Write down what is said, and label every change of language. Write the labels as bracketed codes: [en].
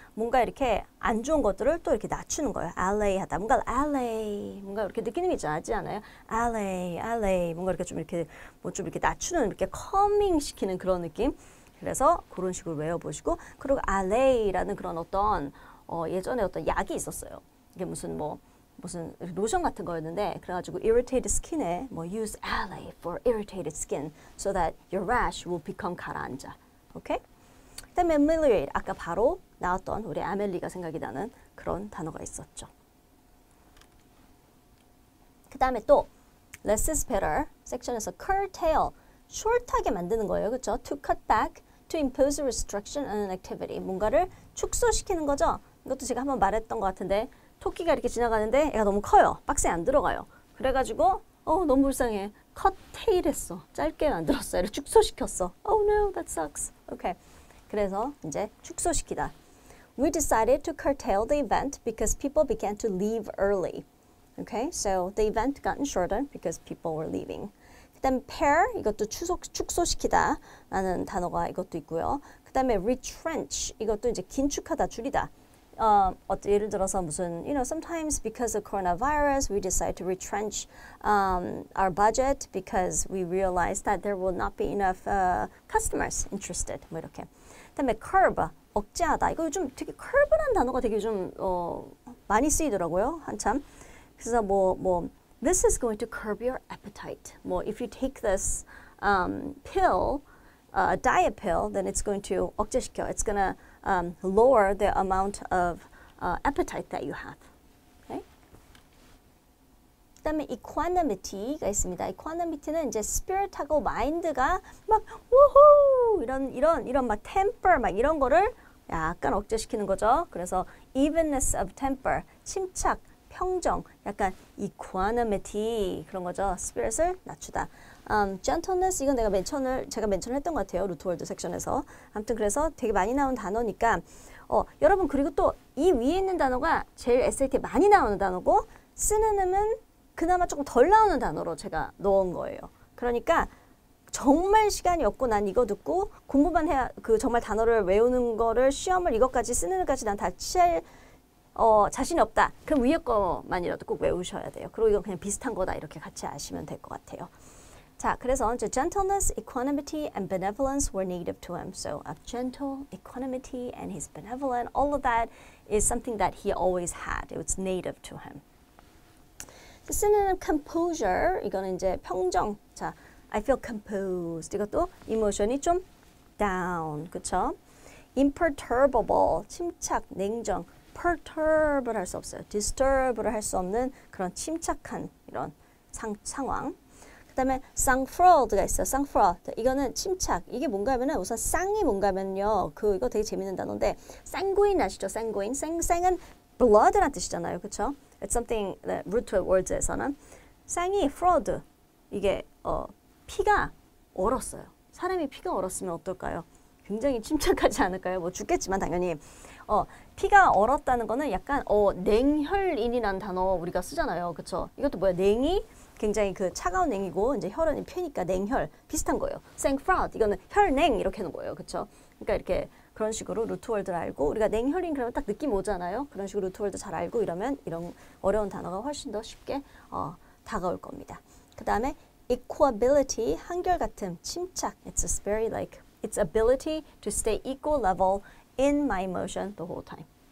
[ko] 뭔가 이렇게 안 좋은 것들을 또 이렇게 낮추는 거예요. allay하다. 뭔가 이렇게 느낌이 있지 않아요? [en] allay. [ko] 뭔가 이렇게 좀 이렇게 좀 이렇게 낮추는 이렇게 calming 시키는 그런 느낌. 그래서 그런 식으로 외워보시고 그리고 allay라는 그런 어떤 예전에 어떤 약이 있었어요. 이게 무슨 로션 같은 거였는데 그래가지고 irritated skin에 뭐 [en] use allay for irritated skin so that your rash will become [ko] 가라앉아. [en] 오케이? [ko] 그다음에 ameliorate 아까 바로 나왔던 우리 아멜리가 생각이 나는 그런 단어가 있었죠. 그 다음에 또 less is better 섹션에서 curtail short하게 만드는 거예요. 그렇죠? [en] to cut back, to impose a restriction on an activity [ko] 뭔가를 축소시키는 거죠. 이것도 제가 한번 말했던 것 같은데 토끼가 이렇게 지나가는데 애가 너무 커요. 박스에 안 들어가요. 그래가지고 너무 불쌍해. curtail 했어. 짧게 만들었어. 얘를 축소시켰어. [en] Oh no, that sucks. Okay. [ko] 그래서 이제 축소시키다. [en] We decided to curtail the event because people began to leave early. Okay, so the event gotten shorter because people were leaving. [ko] 그다음에 pare 이것도 축소시키다 라는 단어가 이것도 있고요. 그다음에 retrench 이것도 이제 긴축하다, 줄이다. [en] 예를 들어서 무슨 sometimes because of coronavirus we decide to retrench our budget because we realize that there will not be enough customers interested. [ko] 뭐 이렇게. 그다음에 curb 억제하다. 이거 요즘 되게 curb라는 단어가 되게 좀 많이 쓰이더라고요. 한참. [en] 그래서 this is going to curb your appetite. if you take this pill, a diet pill, then it's going to [ko] 억제시켜. [en] It's going to lower the amount of appetite that you have. Okay? [ko] 그다음에 equanimity가 있습니다. equanimity는 이제 spirit하고 mind가 막 우후 이런 막 temper 막 이런 거를 약간 억제시키는 거죠. 그래서 [en] evenness of temper, [ko] 침착 평정, 약간 equanimity 그런 거죠. spirit을 낮추다. gentleness 이건 제가 맨션을 했던 것 같아요. 루트월드 섹션에서. 아무튼 그래서 되게 많이 나오는 단어니까 여러분 그리고 또 이 위에 있는 단어가 제일 SAT에 많이 나오는 단어고 시노님은 그나마 조금 덜 나오는 단어로 제가 넣은 거예요. 그러니까 정말 시간이 없고 난 이거 듣고 공부만 해야 정말 단어를 외우는 거를 시험을 이것까지 쓰는 것까지 난 다 취할 자신이 없다. 그럼 위에 거만이라도 꼭 외우셔야 돼요. 그리고 이건 그냥 비슷한 거다 이렇게 같이 아시면 될 것 같아요. [en] 자, 그래서 이제 gentleness, equanimity, and benevolence were native to him. So, gentle, equanimity, and he's benevolent. All of that is something that he always had. It was native to him. [ko] 쓰는 composure, 이거는 이제 평정. 자, [en] I feel composed. [ko] 이것도 emotion이 좀 down, 그렇죠? imperturbable, 침착, 냉정. perturb를 할 수 없어요. disturb를 할 수 없는 그런 침착한 이런 상황. 그 다음에 sang-froid가 있어요. sang-froid. 이거는 침착. 이게 뭔가 하면은 우선 쌍이 뭔가 하면요. 이거 되게 재밌는 단어인데 sanguine 아시죠? [en] sanguine. [ko] 쌍은 blood란 뜻이잖아요. 그렇죠? [en] It's something that root words에서는 쌍이 fraud. [ko] 이게 피가 얼었어요. 사람이 피가 얼었으면 어떨까요? 굉장히 침착하지 않을까요? 뭐 죽겠지만 당연히 피가 얼었다는 거는 약간 냉혈인이라는 단어 우리가 쓰잖아요. 그렇죠? 이것도 뭐야? 냉이 굉장히 차가운 냉이고 이제 혈은 폐니까 냉혈 비슷한 거예요. sang-froid 이거는 혈냉 이렇게 하는 거예요. 그렇죠? 그러니까 이렇게 그런 식으로 루트월드를 알고 우리가 냉혈인 그러면 딱 느낌 오잖아요. 그런 식으로 루트월드 잘 알고 이러면 이런 어려운 단어가 훨씬 더 쉽게 다가올 겁니다. 그 다음에 equability 한결같음, 침착. [en] It's very like its ability to stay equal level in my emotion the whole time.